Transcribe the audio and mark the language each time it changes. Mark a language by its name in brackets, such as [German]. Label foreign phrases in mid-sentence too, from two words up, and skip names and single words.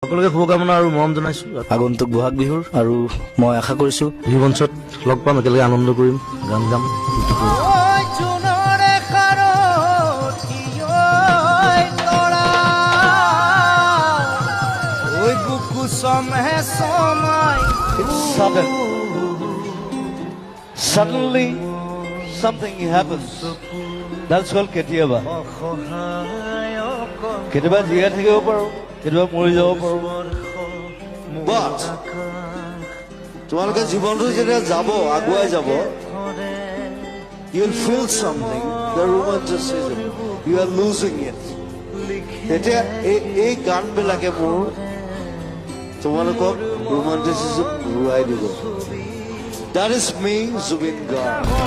[Assamese] সকলোকে শুভকামনা আৰু মৰম জনাইছো আগন্তুক বহাগ বিহুৰ আৰু মই আশা কৰিছো বিহু মঞ্চত লগ পাম একেলগে আনন্দ কৰিম গান গাম [English] Suddenly, something happens. That's called [Assamese] কেতিয়াবা কেতিয়াবা জীয়াই থাকিব পাৰোঁ কেতিয়াবা মৰি যাব পাৰোঁ [English] But [Assamese] তোমালোকে জীৱনটো যেতিয়া যাব আগুৱাই যাব [English] you'll feel something, the romanticism, you are losing it. [Assamese] তেতিয়া এই গানবিলাকে মোৰ তোমালোকক romanticism ঘূৰাই দিব. [English] That is me, Zubin Garg.